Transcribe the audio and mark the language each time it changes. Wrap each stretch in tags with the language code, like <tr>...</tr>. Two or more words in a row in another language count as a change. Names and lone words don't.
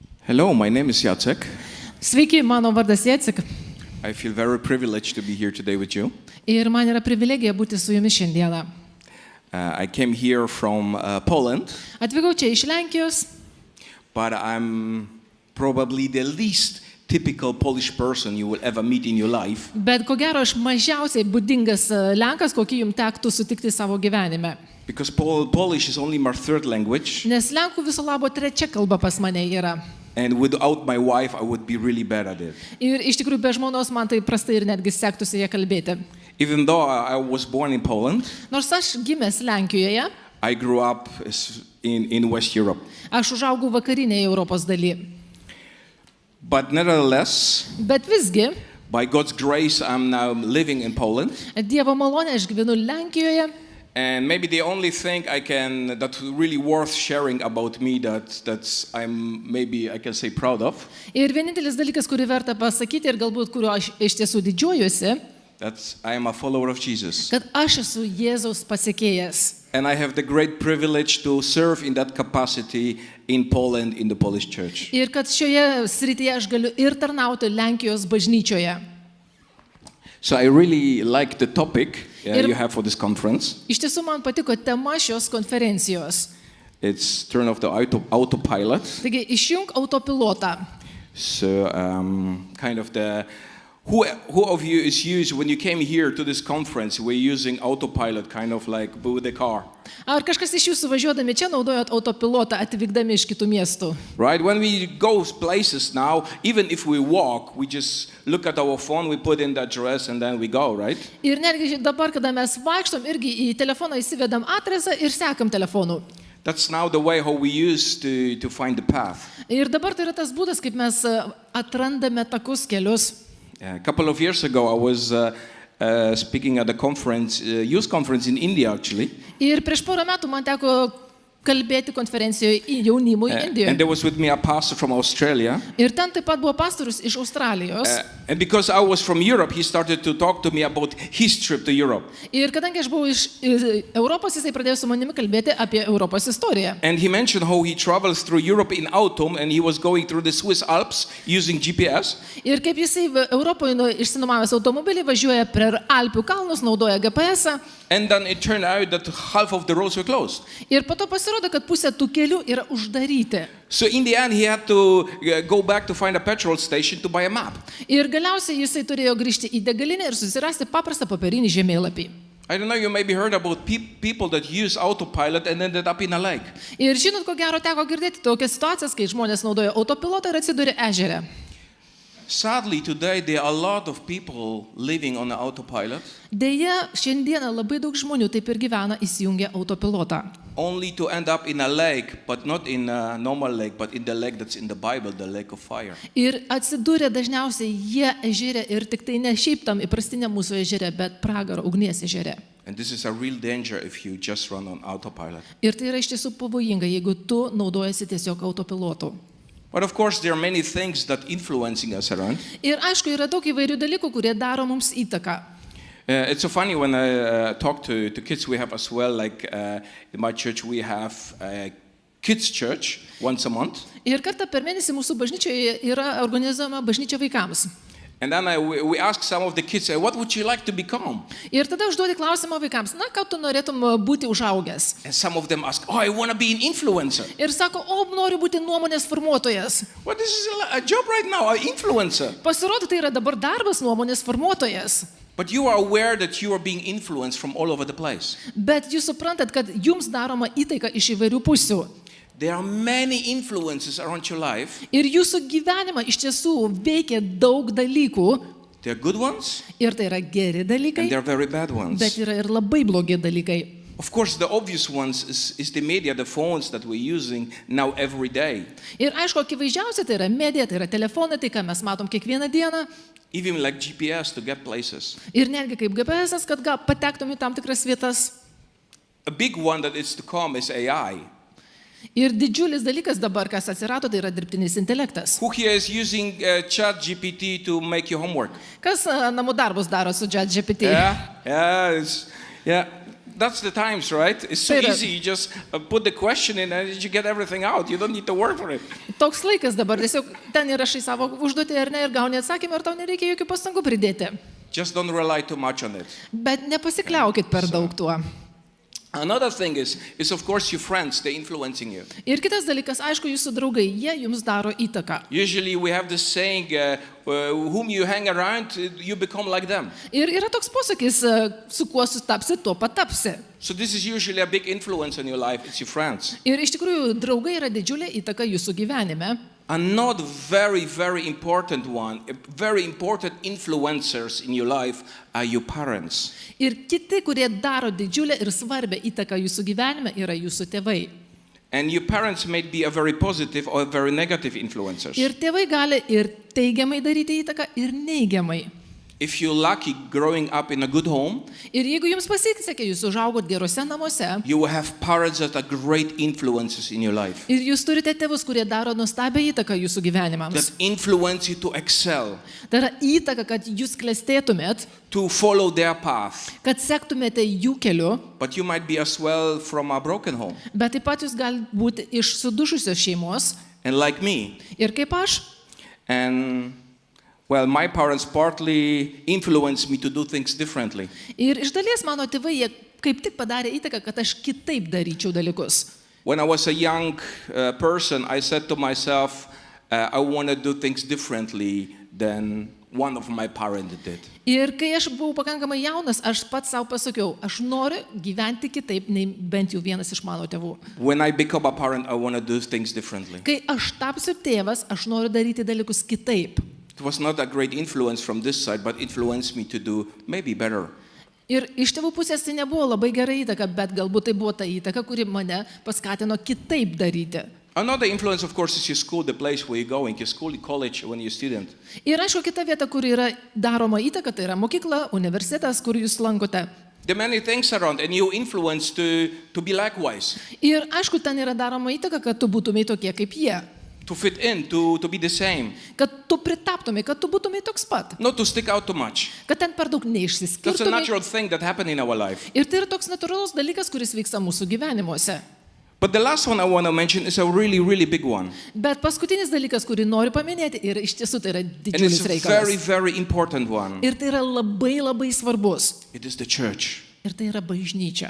<en>Hello, my name is Jacek.</en> <lt>Sveiki, mano vardas Jacek</lt> <en>I feel very privileged to be here today with you.</en> <lt>ir man yra privilegija būti su jumis šiandieną.</lt> <en>I came here from Poland,</en> <lt>Atvykau čia iš Lenkijos,</lt> <en>but I'm probably the least typical Polish person you will ever meet in your life.</en> <lt>bet ko gero aš mažiausiai būdingas Lenkas, kokį jums tektų sutikti savo gyvenime.</lt> <en>Because Polish is only my third language,</en> <lt>Nes Lenkų viso labo trečia kalba pas mane yra.</lt> <en>and without my wife, I would be really bad at it.</en> <lt>Ir iš tikrųjų be žmonos man tai prastai ir netgi sektųsi ją kalbėti.</lt> <en>Even though I was born in Poland,</en> <lt>Nors aš gimęs Lenkijoje,</lt> <en>I grew up in West Europe.</en> <lt>aš užaugau vakarinėje Europos dalyje.</lt> <en>But nevertheless,</en> <lt>Bet visgi,</lt> <en>by God's grace, I'm now living in Poland.</en> <lt>Dievo malonė, aš gyvenu Lenkijoje.</lt> <en>And maybe the only thing that's really worth sharing about me that's I can say proud of,</en> <lt>Ir vienintelis dalykas, kurį verta pasakyti ir galbūt kurio aš iš tiesų didžiuojuosi,</lt> <en>that I am a follower of Jesus.</en> <lt>kad aš esu Jėzaus pasekėjas.</lt> <en>And I have the great privilege to serve in that capacity in Poland, in the Polish church.</en> <lt>Ir kad šioje srityje aš galiu ir tarnauti Lenkijos bažnyčioje.</lt> <en>So I really like the topic</en> <lt>Ir-</lt> <en>you have for this conference.</en> <lt>Iš tiesų man patiko tema šios konferencijos.</lt> <en>It's turn off the autopilot.</en> <lt>Taigi, išjunk autopilotą.</lt> <en>So kind of who of you is used when you came here to this conference? We're using autopilot, kind of like with the car,</en> <lt>Ar kažkas iš jūsų važiuodami čia naudojot autopilotą atvykdami iš kitų miestų?</lt> <en>right? When we go places now, even if we walk, we just look at our phone, we put in the address, and then we go, right?</en> <lt>Ir netgi dabar, kada mes vaikštom, irgi į telefoną įsivedam adresą ir sekam telefonu.</lt> <en>That's now the way how we use to find the path.</en> <lt>Ir dabar tai yra tas būdas, kaip mes atrandame takus kelius.</lt> <en>A couple of years ago, I was speaking at a conference, youth conference in India, actually.</en> <lt>Ir prieš porą metų man teko kalbėti konferencijoje jaunimui</lt> <en>And</en> <lt>Indijoje.</lt> <en>there was with me a pastor from Australia.</en> <lt>Ir ten taip pat buvo pastorius iš Australijos.</lt> <en>And because I was from Europe, he started to talk to me about his trip to Europe.</en> <lt>Ir kadangi aš buvau iš Europos, jisai pradėjo su manimi kalbėti apie Europos istoriją.</lt> <en>And he mentioned how he travels through Europe in autumn, and he was going through the Swiss Alps using GPS.</en> <lt>Ir kaip jisai Europoje išsinuomavęs automobilį važiuoja per Alpių kalnus, naudoja GPS-ą.</lt> <en>And then it turned out that half of the roads were closed.</en> <lt>Ir po to pasirodo, kad pusė tų kelių yra uždaryti.</lt> <en>So in the end, he had to go back to find a petrol station to buy a map.</en> <lt>Ir galiausiai jisai turėjo grįžti į degalinę ir susirasti paprastą popierinį žemėlapį.</lt> <en>I don't know, you maybe heard about people that use autopilot and ended up in a lake.</en> <lt>Ir žinot, ko gero teko girdėti tokias situacijas, kai žmonės naudoja autopilotą ir atsiduria ežere.</lt> <en>Sadly, today there are a lot of people living on the autopilot,</en> <lt>Deja, šiandieną labai daug žmonių taip ir gyvena įsijungę autopilotą.</lt> <en>only to end up in a lake, but not in a normal lake, but in the lake that's in the Bible, the lake of fire.</en> <lt>Ir atsidūrė dažniausiai jie ežere ir tik tai ne šiaip tam įprastiniam mūsų ežere, bet pragaro ugnies ežere.</lt> <en>And this is a real danger if you just run on autopilot.</en> <lt>Ir tai yra iš tiesų pavojinga, jeigu tu naudojasi tiesiog autopilotu.</lt> <en>But of course, there are many things that influencing us around.</en> <lt>Ir aišku, yra daug įvairių dalykų, kurie daro mums įtaką.</lt> <en>It's so funny when I talk to kids. We have as well, like in my church, we have a kids church once a month.</en> <lt>Ir kartą per mėnesį mūsų bažnyčioje yra organizuojama bažnyčia vaikams.</lt> <en>And then we ask some of the kids, what would you like to become?</en> <lt>Ir tada užduodi klausimą vaikams, na, ką tu norėtum būti užaugęs?</lt> <en>And some of them ask, I want to be an influencer.</en> <lt>Ir sako, noriu būti nuomonės formuotojas.</lt> <en>Well, this is a job right now, an influencer.</en> <lt>Pasirodo, tai yra dabar darbas nuomonės formuotojas.</lt> <en>But you are aware that you are being influenced from all over the place.</en> <lt>Bet jūs suprantat, kad jums daroma įtaika iš įvairių pusių.</lt> <en>There are many influences around your life.</en> <lt>Ir jūsų gyvenimą iš tiesų veikia daug dalykų.</lt> <en>There are good ones</en> <lt>Ir tai yra geri dalykai,</lt> <en>and there are very bad ones.</en> <lt>bet yra ir labai blogi dalykai.</lt> <en>Of course, the obvious ones is the media, the phones that we're using now every day.</en> <lt>Ir aišku, akivaizdžiausia tai yra medija, tai yra telefonai, tai ką mes matom kiekvieną dieną.</lt> <en>Even like GPS to get places.</en> <lt>Ir netgi kaip GPS, kad patektum į tam tikras vietas.</lt> <en>A big one that is to come is AI.</en> <lt>Ir didžiulis dalykas dabar, kas atsirado, tai yra dirbtinis intelektas.</lt> <en>Who here is using ChatGPT to make your homework?</en> <lt>Kas namų darbus daro su ChatGPT?</lt> <en>Yeah. That's the times, right? It's so</en> <lt>Tai yra-</lt> <en>easy. You just put the question in and you get everything out. You don't need to work for it.</en> <lt>Toks laikas dabar, tiesiog ten įrašai savo užduotį ar ne ir gauni atsakymą ir tau nereikia jokių pastangų pridėti.</lt> <en>Just don't rely too much on it.</en> <lt>Bet nepasikliaukit per daug tuo.</lt> <en>Another thing is of course your friends, they're influencing you.</en> <lt>Ir kitas dalykas, aišku, jūsų draugai, jie jums daro įtaką.</lt> <en>Usually we have this saying, whom you hang around, you become like them.</en> <lt>Ir yra toks posakis, su kuo sutapsi, tuo patapsi.</lt> <en>So this is usually a big influence on your life. It's your friends.</en> <lt>Ir iš tikrųjų, draugai yra didžiulė įtaka jūsų gyvenime.</lt> <en>Another very, very important one, very important influencers in your life are your parents.</en> <lt>Ir kiti, kurie daro didžiulę ir svarbę įtaką jūsų gyvenime, yra jūsų tėvai.</lt> <en>And your parents may be a very positive or very negative influencers.</en> <lt>Ir tėvai gali ir teigiamai daryti įtaką, ir neigiamai.</lt> <en>If you're lucky growing up in a good home,</en> <lt>Ir jeigu jums pasisekė, jūs užaugot gerose namuose,</lt> <en>you will have parents that are great influences in your life.</en> <lt>ir jūs turite tėvus, kurie daro nuostabią įtaką jūsų gyvenimams.</lt> <en>That influence you to excel,</en> <lt>Tai yra įtaka, kad jūs klestėtumėt,</lt> <en>to follow their path.</en> <lt>kad sektumėte jų keliu,</lt> <en>But you might be as well from a broken home.</en> <lt>bet taip pat jūs galite būti iš sudušusios šeimos.</lt> <en>And like me,</en> <lt>Ir kaip aš,</lt> <en>and well, my parents partly influenced me to do things differently.</en> <lt>ir iš dalies mano tėvai, jie kaip tik padarė įtaką, kad aš kitaip daryčiau dalykus.</lt> <en>When I was a young person, I said to myself, I want to do things differently than one of my parents did.</en> <lt>Ir kai aš buvau pakankamai jaunas, aš pats savo pasakiau, aš noriu gyventi kitaip, nei bent jau vienas iš mano tėvų.</lt> <en>When I become a parent, I want to do things differently.</en> <lt>Kai aš tapsiu tėvas, aš noriu daryti dalykus kitaip.</lt> <en>It was not a great influence from this side, but influenced me to do maybe better.</en> <lt>Ir iš tėvų pusės tai nebuvo labai gera įtaka, bet galbūt tai buvo ta įtaka, kuri mane paskatino kitaip daryti.</lt> <en>Another influence, of course, is your school, the place where you're going, your school, college, when you're a student.</en> <lt>Ir aišku, kita vieta, kur yra daroma įtaka, tai yra mokykla, universitetas, kur jūs lankote.</lt> <en>There are many things around, and you influence to be likewise,</en> <lt>Ir aišku, ten yra daroma įtaka, kad tu būtumai tokie kaip jie.</lt> <en>to fit in, to be the same,</en> <lt>Kad tu pritaptumai, kad tu būtumai toks pat.</lt> <en>not to stick out too much.</en> <lt>Kad ten per daug</lt> <en>That's a</en> <lt>neišsiskirtumai.</lt> <en>natural thing that happened in our life.</en> <lt>Ir tai yra toks natūralus dalykas, kuris vyksta mūsų gyvenimuose.</lt> <en>But the last one I want to mention is a really, really big one.</en> <lt>Bet paskutinis dalykas, kurį noriu paminėti, ir iš tiesų tai yra</lt> <en>And</en> <lt>didžiulis</lt> <en>it's a very,</en> <lt>reikalas.</lt> <en>very important one.</en> <lt>Ir tai yra labai, labai svarbus.</lt> <en>It is the church.</en> <lt>Ir tai yra bažnyčia.</lt>